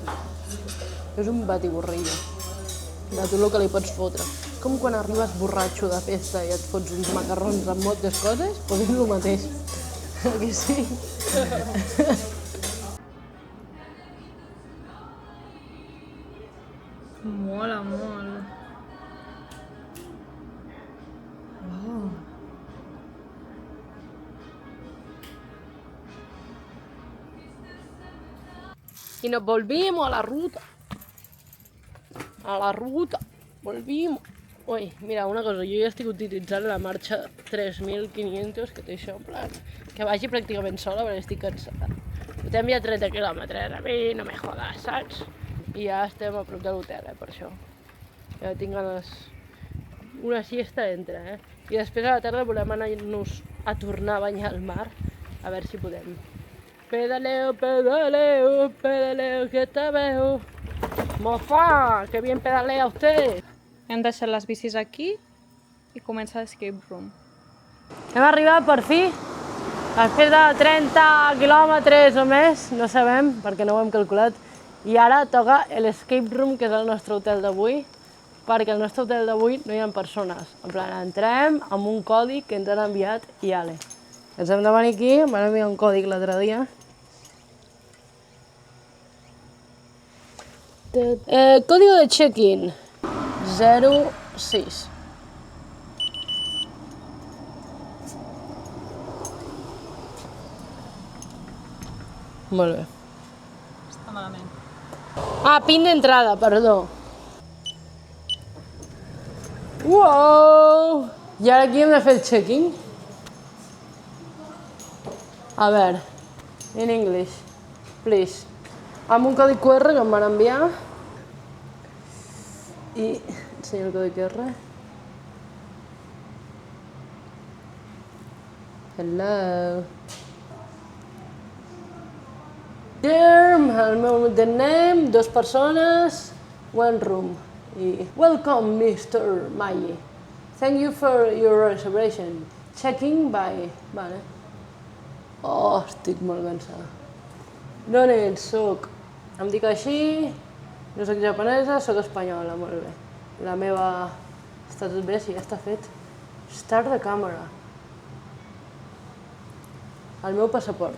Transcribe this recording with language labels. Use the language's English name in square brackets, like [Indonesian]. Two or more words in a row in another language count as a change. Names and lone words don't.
[Catalan] És un batiburrillo de tot el que li pots fotre. Com quan arribes borratxo de festa i et fots uns macarrons amb moltes coses, doncs és el mateix. Que sí? Mola molt. [Spanish] Y nos volvimos a la ruta. A la ruta. Volvimos. [Catalan] Ui, mira, una cosa, jo ja estic utilitzant la marxa 3500 que té això, [Spanish] en plan, [Catalan] que vagi pràcticament sola perquè estic cansada. Portem ja 30 quilòmetres, [Spanish] a mi no me jodas, [Catalan] saps? I ja estem a prop de l'hotel, per això. Ja tinc ganes... Una siesta entra, I després a la tarda volem anar-nos a tornar a banyar al mar, a veure si podem. [Spanish] Pedaleo, pedaleo, pedaleo, que te veo. Mofa, que bien pedalea usted. [Catalan] Hem deixat les bicis aquí i comença l' [English] escape room. [Catalan] Hem arribat per fi, després de 30 quilòmetres o més, no sabem perquè no ho hem calculat, i ara toca l' [English] escape room, [Catalan] que és el nostre hotel d'avui, perquè al nostre hotel d'avui no hi ha persones. [Spanish] En plan, [Catalan] entrem amb un còdic que ens han enviat i ale. Ens hem de venir aquí, em van enviar un còdic l'altre dia. [Spanish] Código de check-in 06. [Catalan] Molt bé. Està malament. Ah, pin d'entrada, perdó. Uau! I ara aquí hem de fer el check-in. A veure, [English] in English, please. [Catalan] Amb un codi QR que em van enviar. I ensenyo el codi QR. [English] Hello. The name, 2 persones, 1 room. I welcome, Mr. Mayi. Thank you for your reservation. Checking by... [Catalan] Vale. Oh, estic molt cansada. D'on ets? Soc. Em dic així, no soc japonesa, soc espanyola, molt bé. La meva... Està tot bé, sí, ja està fet. Start de càmera. El meu passaport.